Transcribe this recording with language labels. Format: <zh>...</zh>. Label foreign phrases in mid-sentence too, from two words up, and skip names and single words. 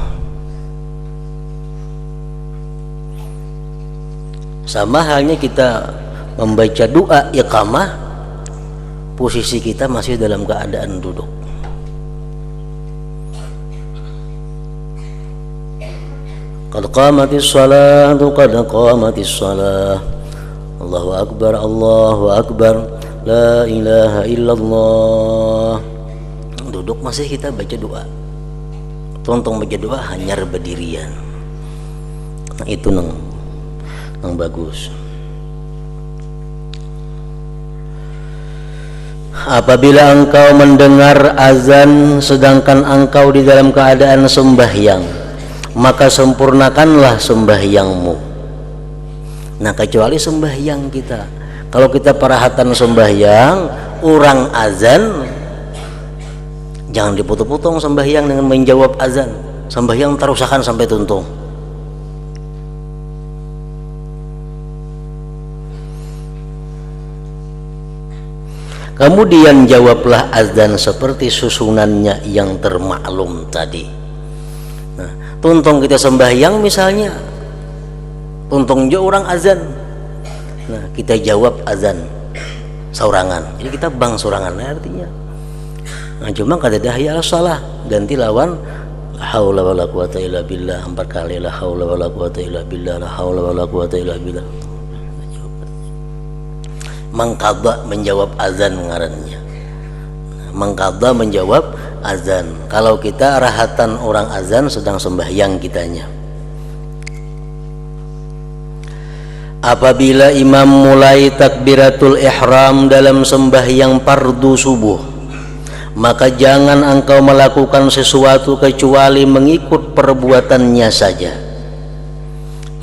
<id>Sama halnya kita membaca doa iqamah, posisi kita masih dalam keadaan duduk.</id> <ar>قد قامت الصلاة قد قامت الصلاة الله أكبر الله أكبر لا إله إلا الله.</ar> <bjn>Duduk masih kita baca doa. Tontong baca doa hanyar berdirian. Nah, itu nang bagus.</bjn> <id>Apabila engkau mendengar azan sedangkan engkau di dalam keadaan sembahyang, maka sempurnakanlah sembahyangmu. Nah, kecuali sembahyang kita, kalau kita perhatian sembahyang, orang azan, jangan dipotong-potong sembahyang dengan menjawab azan.</id> <bjn>Sembahyang terusakan sampai tuntung.</bjn> <id>Kemudian jawablah azan seperti susunannya yang termaklum tadi.</id> <bjn>Nah, tuntung kita sembahyang misalnya, tuntung jo orang azan, nah kita jawab azan saurangan, jadi kita bang saurangan artinya. Nah, cuma kata dahya salah ganti lawan</bjn> <ar>لا حول ولا قوة إلا بالله 4 kali, لا حول ولا قوة إلا بالله, لا حول ولا قوة إلا بالله.</ar> <id>Mengqadha menjawab azan ngarannya, mengqadha menjawab azan.</id> <bjn>Kalau kita rahatan orang azan sedang sembahyang kitanya.</bjn> <id>Apabila imam mulai takbiratul ihram dalam sembahyang fardu subuh, maka jangan engkau melakukan sesuatu kecuali mengikut perbuatannya saja.</id>